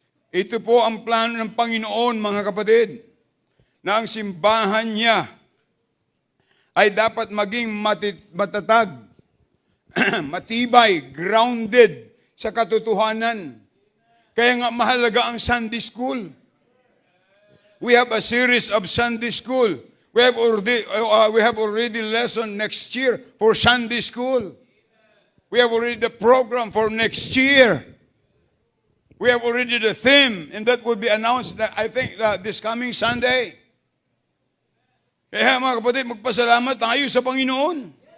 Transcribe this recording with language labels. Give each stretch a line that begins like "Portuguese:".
Filipino: Ito po ang plano ng Panginoon, mga kapatid, na ang simbahan niya ay dapat maging matatag, matibay, grounded sa katotohanan. Kaya nga mahalaga ang Sunday School.
English: We have a series of Sunday School. We have already lesson next year for Sunday School. We have already the program for next year. We have already the theme, and that will be announced, I think, this coming Sunday.
Filipino: Kaya mga kapatid, magpasalamat tayo sa Panginoon.